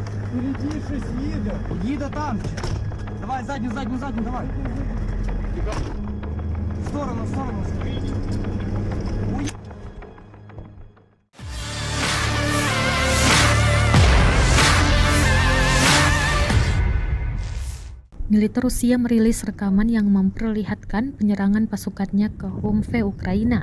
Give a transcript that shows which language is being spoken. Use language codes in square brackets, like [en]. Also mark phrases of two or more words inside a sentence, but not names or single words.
[uk] Впереди щось їде. Їде танк. Давай, задню, давай. В сторону. [id] Militer Rusia merilis rekaman yang memperlihatkan penyerangan pasukannya ke Humve, Ukraina.